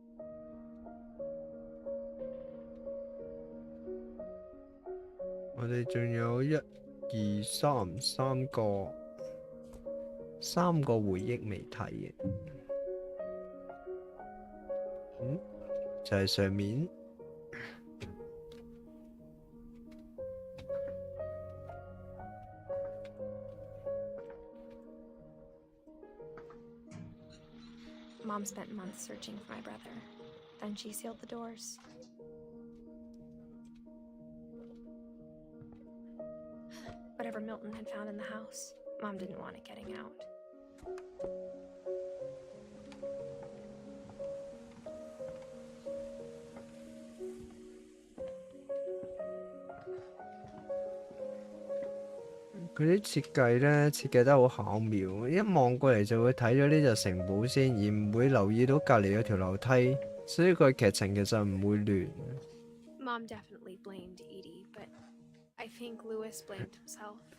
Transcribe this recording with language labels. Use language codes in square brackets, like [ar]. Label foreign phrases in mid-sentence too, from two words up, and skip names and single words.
[yue] 「我哋仲有1、2、3個回憶未睇嘅。就係上面。 [en] Mom spent months searching for my brother. Then she sealed the doors. Whatever Milton had found in the house, Mom didn't want it getting out. [yue] 佢啲設計呢，設計得好巧妙，一望過嚟就會睇咗呢座城堡先，而唔會留意到隔離有條樓梯，所以個劇情其實唔會亂。 [en] Mom definitely blamed Edie, but I think Lewis blamed himself.